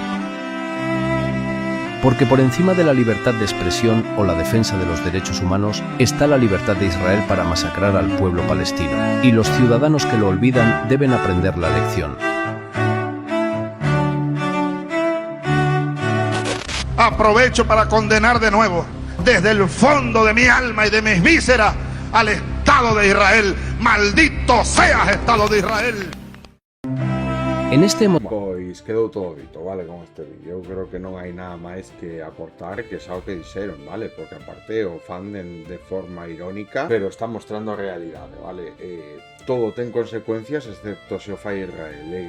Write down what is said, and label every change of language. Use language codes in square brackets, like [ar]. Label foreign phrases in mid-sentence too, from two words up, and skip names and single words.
[es] Porque por encima de la libertad de expresión o la defensa de los derechos humanos está la libertad de Israel para masacrar al pueblo palestino, y los ciudadanos que lo olvidan deben aprender la lección. Aprovecho para condenar de nuevo, desde el fondo de mi alma y de mis vísceras, al Estado de Israel. ¡Maldito seas, Estado de Israel! En este [gl] pois quedou todo dito, vale, con este vídeo. Eu creo que non hai nada máis que aportar que xa o que dixeron, vale? Porque aparte o fan de forma irónica, pero está mostrando a realidade, vale? Todo ten consecuencias excepto se o fai Israel.